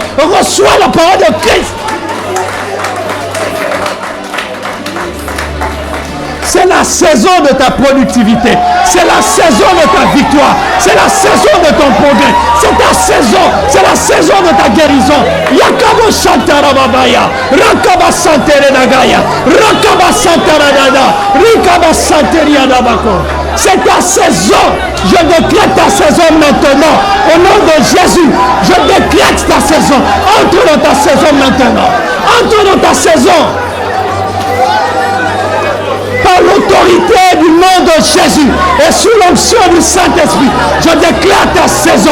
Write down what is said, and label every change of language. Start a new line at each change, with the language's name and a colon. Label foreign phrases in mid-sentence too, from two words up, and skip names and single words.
French: Reçois la parole de Christ. C'est la saison de ta productivité. C'est la saison de ta victoire. C'est la saison de ton progrès. C'est ta saison. C'est la saison de ta guérison. Yakabo Santara Babaya. Rakaba Santere Nagaya. Rakaba Santara Dada. Rikaba Santeria Dabako. C'est ta saison. Je décrète ta saison maintenant. Au nom de Jésus, je décrète ta saison. Entre dans ta saison maintenant. Entre dans ta saison. Par l'autorité du nom de Jésus et sous l'onction du Saint-Esprit, je déclare ta saison.